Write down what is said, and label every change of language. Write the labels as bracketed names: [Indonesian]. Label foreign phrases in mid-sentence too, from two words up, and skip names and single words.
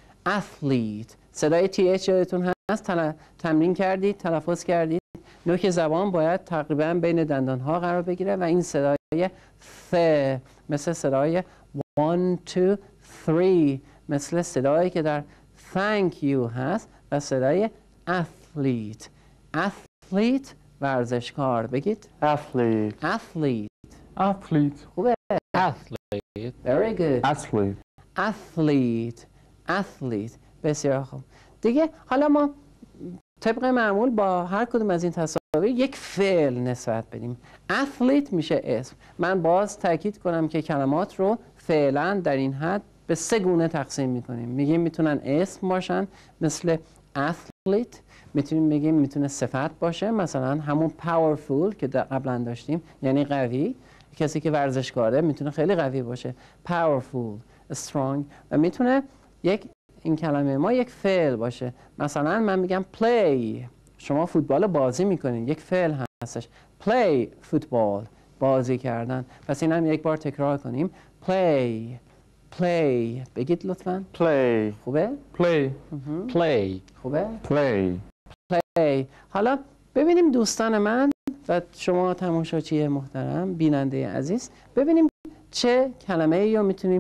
[Persian] athlete. صدای TH یادتون هست؟ تمرین کردید، تلفظ کردید. نوک زبان باید تقریبا بین دندانها قرار بگیره و این صدای ث مثل صدای 1 2 3 مثل صدایی که در [English] thank you [Persian] هست و صدای athlete. athlete ورزشکار. بگید [English] athlete athlete. athlete [Persian] خوبه. [English] Athlete. very good. athlete athlete. athlete. [Persian] بسیار خوب. دیگه حالا ما طبق معمول با هر کدوم از این تصاویر یک فعل نسبت بدیم. athlete میشه اسم. من باز تاکید کنم که کلمات رو فعلا در این حد به 3 گونه تقسیم میکنیم. میگیم میتونن اسم باشن مثل athlete، میتونیم بگیم میتونه صفت باشه مثلا همون powerful که قبلا داشتیم یعنی قوی. کسی که ورزشکاره میتونه خیلی قوی باشه [English] powerful strong [Persian] و میتونه این کلمه ما یک فعل باشه. مثلا من میگم play، شما فوتبال بازی میکنین، یک فعل هستش [English] play football، [Persian] بازی کردن. پس این هم یک بار تکرار کنیم play. بگید لطفاً. [English] play [Persian] خوبه؟ [English] play Play. [Persian] خوبه؟ [English] play [Persian] حالا ببینیم دوستان من و شما تماشاچی محترم، بیننده عزیز، ببینیم چه کلمه ای رو میتونیم.